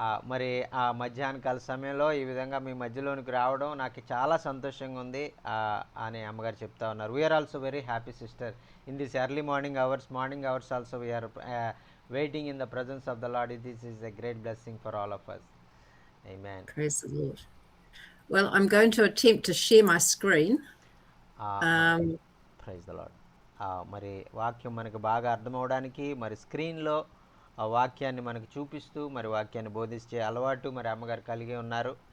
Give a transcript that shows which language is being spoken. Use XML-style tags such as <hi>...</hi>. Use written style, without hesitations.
<te>మరి ఆ మధ్యాహ్నకాల సమయంలో ఈ విధంగా మీ మధ్యలోనికి రావడం నాకు చాలా సంతోషంగా ఉంది అని అమ్మగారు చెప్తా ఉన్నారు.</te> <en>We are also very happy sister in this early morning hours also we are waiting in the presence of the Lord. This is a great blessing for all of us. Amen. Praise the Lord. Well, I'm going to attempt to share my screen. Praise the Lord.</en> <te>మరి వాక్యం మనకు బాగా అర్థమవడానికి మరి స్క్రీన్లో ఆ వాక్యాన్ని మనకు చూపిస్తూ మరి వాక్యాన్ని బోధించే అలవాటు మరి అమ్మగారు కలిగి ఉన్నారు.</te>